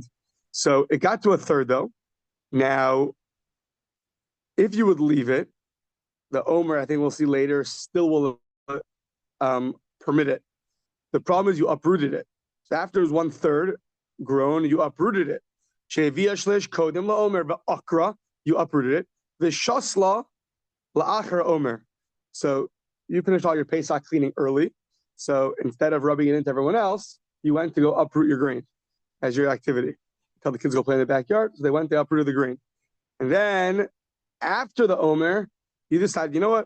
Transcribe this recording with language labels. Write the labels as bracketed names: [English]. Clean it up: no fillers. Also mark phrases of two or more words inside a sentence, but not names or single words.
[English] So it got to a third though. Now, if you would leave it, the Omer, I think we'll see later, still will permit it. The problem is you uprooted it. So after it was 1/3 grown, you uprooted it. [Hebrew] שהביאה שליש קודם לעומר בעקרה, [English] you uprooted it. [Hebrew] ושתלה לאחר עומר. [English] So you finished all your Pesach cleaning early. So instead of rubbing it into everyone else, you went to go uproot your grain as your activity. Tell the kids to go play in the backyard. So they went, they uprooted the grain. And then after the Omer, you decided, you know what?